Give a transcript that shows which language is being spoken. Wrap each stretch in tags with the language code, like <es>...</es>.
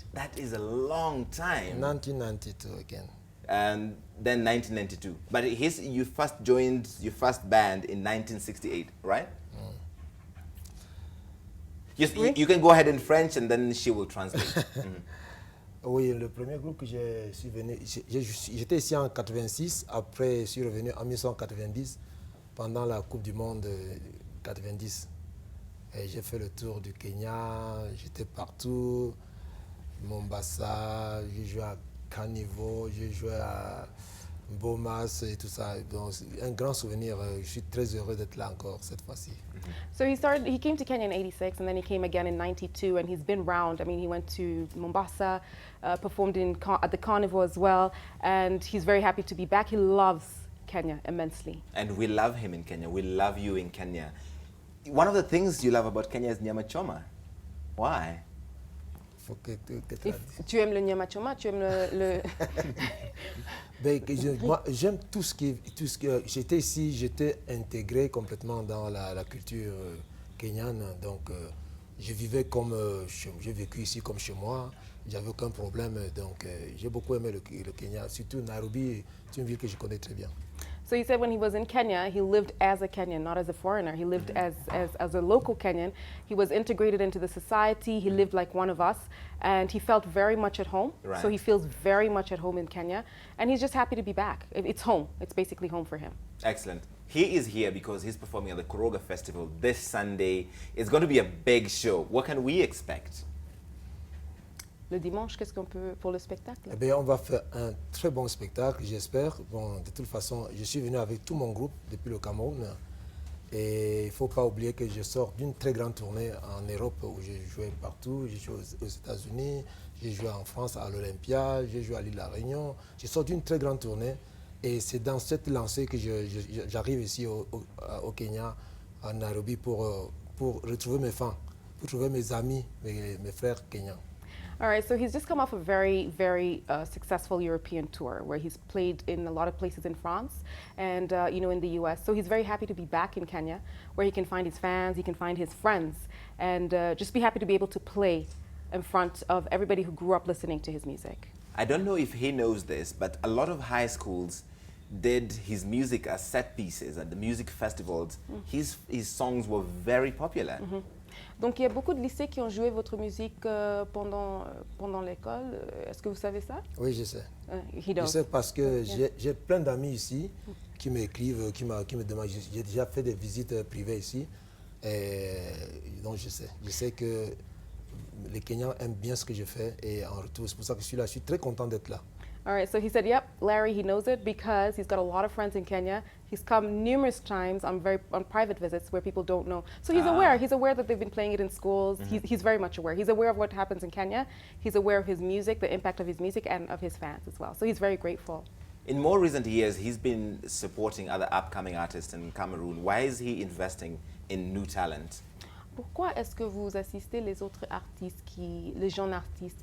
<en>That is a long time. 1992 again. And then 1992. But you first joined your first band in 1968, right? You can go ahead in French and then she will translate.</en> <fr>Oui, le premier groupe que je suis venu, j'étais ici en 86, après je suis revenu en 1990 pendant la Coupe du Monde 90. Et j'ai fait le tour du Kenya, j'étais partout, Mombasa, j'ai joué à Caniveau, j'ai joué à Bomas et tout ça. Donc, un grand souvenir, je suis très heureux d'être là encore cette fois-ci.</fr> <en>So he came to Kenya in 86 and then he came again in 92 and he's been round. I mean, he went to Mombasa, performed at the Carnival as well, and he's very happy to be back. He loves Kenya immensely. And we love him in Kenya. We love you in Kenya. One of the things you love about Kenya is nyama choma. Why?</en> <fr>Faut que Tu aimes le nyama choma, tu aimes le Ben, moi, j'aime tout ce qui... J'étais ici, j'étais intégré complètement dans la culture kenyane. Donc, je vivais comme... j'ai vécu ici comme chez moi. J'avais aucun problème. Donc, j'ai beaucoup aimé le Kenya. Surtout Nairobi, c'est une ville que je connais très bien.</fr> <en>So he said when he was in Kenya, he lived as a Kenyan, not as a foreigner. He lived as a local Kenyan. He was integrated into the society. He lived like one of us. And he felt very much at home. Right. So he feels very much at home in Kenya. And he's just happy to be back. It's home. It's basically home for him. Excellent. He is here because he's performing at the Koroga Festival this Sunday. It's going to be a big show. What can we expect?</en> <fr>Le dimanche, qu'est-ce qu'on peut pour le spectacle? Eh bien, on va faire un très bon spectacle, j'espère. Bon, de toute façon, je suis venu avec tout mon groupe depuis le Cameroun. Et il ne faut pas oublier que je sors d'une très grande tournée en Europe où j'ai joué partout. J'ai joué aux États-Unis, j'ai joué en France à l'Olympia, j'ai joué à l'île de la Réunion. Je sors d'une très grande tournée et c'est dans cette lancée que j'arrive ici au Kenya, à Nairobi, pour retrouver mes fans, pour trouver mes amis, mes frères kenyans.</fr> <en>All right, so he's just come off a very, very successful European tour where he's played in a lot of places in France and in the US. So he's very happy to be back in Kenya where he can find his fans, he can find his friends, and just be happy to be able to play in front of everybody who grew up listening to his music. I don't know if he knows this, but a lot of high schools did his music as set pieces at the music festivals. His songs were very popular.</en> <fr>Donc il y a beaucoup de lycées qui ont joué votre musique pendant l'école. Est-ce que vous savez ça? Oui, je sais.</fr> <en>He does.</en> <fr>Je sais parce que j'ai plein d'amis ici qui m'écrivent, qui me demandent. J'ai déjà fait des visites privées ici. Et donc je sais. Je sais que les Kenyans aiment bien ce que je fais et en retour, c'est pour ça que je suis là. Je suis très content d'être là.</fr> <en>All right, so he said, yep, Larry, he knows it because he's got a lot of friends in Kenya. He's come numerous times on private visits where people don't know. So he's aware. He's aware that they've been playing it in schools. He's very much aware. He's aware of what happens in Kenya. He's aware of his music, the impact of his music, and of his fans as well. So he's very grateful. In more recent years, he's been supporting other upcoming artists in Cameroon. Why is he investing in new talent?</en> <fr>Pourquoi est-ce que vous assistez les autres artistes, les jeunes artistes?</fr>